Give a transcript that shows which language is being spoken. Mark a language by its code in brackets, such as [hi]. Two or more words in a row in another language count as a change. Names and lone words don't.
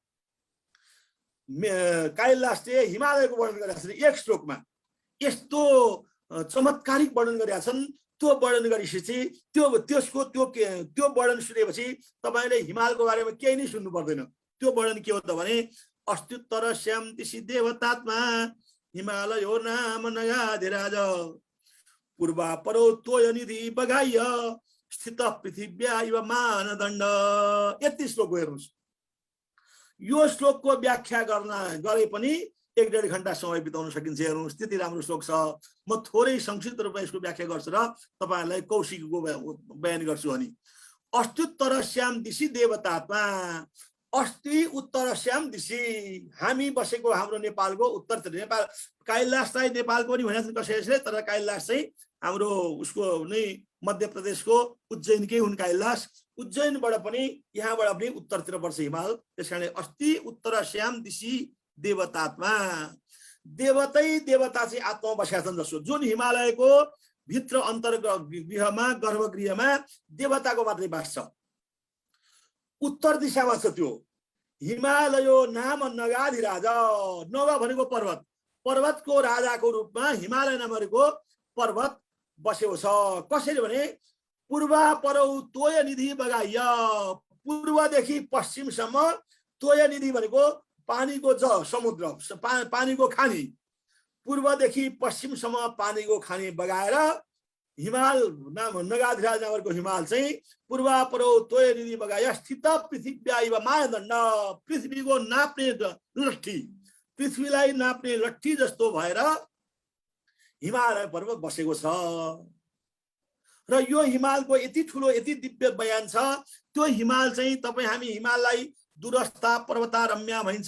[ne] कालिदासले हिमालयको वर्णन गरेका छन् एक श्लोकमा यस्तो चमत्कारिक वर्णन गरेका छन् त्यो वर्णन गरिसकेपछि त्यो वर्णन सुनेपछि तपाईले हिमालको बारेमा केही नै सुन्नु पर्दैन त्यो वर्णन के हो त भने [sa] अस्त्युत्तर श्याम तिसी देवतात्मा हिमालयो नाम नगाधिराज पूर्वा परो तोय निधि बगाय स्थित पृथिव्या इव मानदण्ड। [ne] यति श्लोक हेर्नुस्। यो श्लोकको व्याख्या गरे पनि 1.5 घण्टा समय बिताउन सकिन्छ। हेर्नुस् त्यति राम्रो श्लोक छ। म थोरै संक्षिप्त रूपमा यसको व्याख्या गर्छु र तपाईहरुलाई कौशिकको बयान गर्छु। [sa] अनि अस्त्युत्तरस्याम दिशि देवतात्मा। अस्ति उत्तरस्याम दिशि [ne] हामी बसेको हाम्रो नेपालको उत्तरतिर, नेपाल कैलाशलाई नेपालको पनि भनेको कसैले, तर कैलाश चाहिँ हाम्रो उसको नै मध्य प्रदेशको उज्जैनकै हुन् कैलाश। उज्जैनबाट पनि यहाँबाट पनि उत्तरतिर पर्छ हिमाल। [sa] त्यसकारणले अस्ति उत्तरस्याम दिशि देवतात्मा। [ne] देवतै देवता चाहिँ आत्मा बसेका छन्। जसो जुन हिमालयको भित्र अन्तर्गृहमा गर्भगृहमा देवताको मात्रै बास छ। उत्तर दिशामा छ त्यो [sa] हिमालयो नाम नगाधिराज। [ne] नग भनेको पर्वत, पर्वतको राजाको रूपमा हिमालय नामको पर्वत बसेको छ। कसरी भने [sa] पूर्वा परौ तोय निधि बगाय। [ne] पूर्वदेखि पश्चिमसम्म [sa] तोय निधि [ne] भनेको पानीको समुद्र, पानीको खानी। पूर्वदेखि पश्चिमसम्म पानीको खानी बगाएर हिमाल नाम नगाधिराज नामको हिमाल चाहिँ [sa] पूर्वा परो तोय निधि बगाय स्थित पृथिव्या इव मानदण्ड। [ne] पृथ्वीको नाप्ने लट्ठी, पृथ्वीलाई नाप्ने लट्ठी जस्तो भएर हिमालय पर्वत बसेको छ। र यो हिमालको यति ठुलो यति दिव्य बयान छ। त्यो हिमाल चाहिँ तपाई हामी हिमाललाई दूरस्था पर्वतारम्य भनिन्छ।